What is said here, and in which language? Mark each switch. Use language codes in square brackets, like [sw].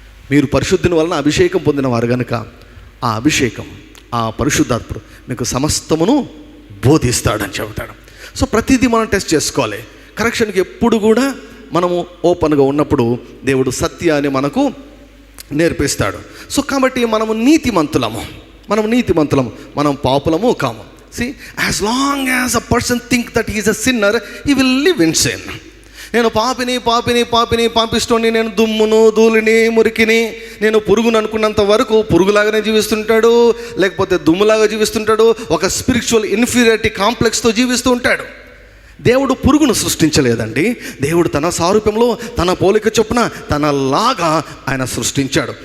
[te] మీరు పరిశుద్ధిని వలన అభిషేకం పొందిన వారు కనుక ఆ అభిషేకం, ఆ పరిశుద్ధాత్ముడు మీకు సమస్తమును బోధిస్తాడని చెబుతాడు. సో ప్రతిదీ మనం టెస్ట్ చేసుకోవాలి. కరెక్షన్కి ఎప్పుడు కూడా మనము ఓపెన్గా ఉన్నప్పుడు దేవుడు సత్యాన్ని మనకు నేర్పిస్తాడు. సో కాబట్టి మనము నీతిమంతులము, మనం పాపులము కాము. [en] See, as long as a person think that he is a sinner, he will live in sin. [te] నేను పాపిస్తోని, నేను దుమ్మును, ధూళిని, మురికిని, నేను పురుగును అనుకున్నంత వరకు పురుగులాగానే జీవిస్తుంటాడు, లేకపోతే దుమ్ములాగా జీవిస్తుంటాడు, ఒక స్పిరిచువల్ ఇన్ఫీరియారిటీ కాంప్లెక్స్తో జీవిస్తూ ఉంటాడు. దేవుడు పురుగును సృష్టించలేదండి. దేవుడు తన సారూప్యంలో, తన పోలిక చొప్పున, తనలాగా ఆయన సృష్టించాడు.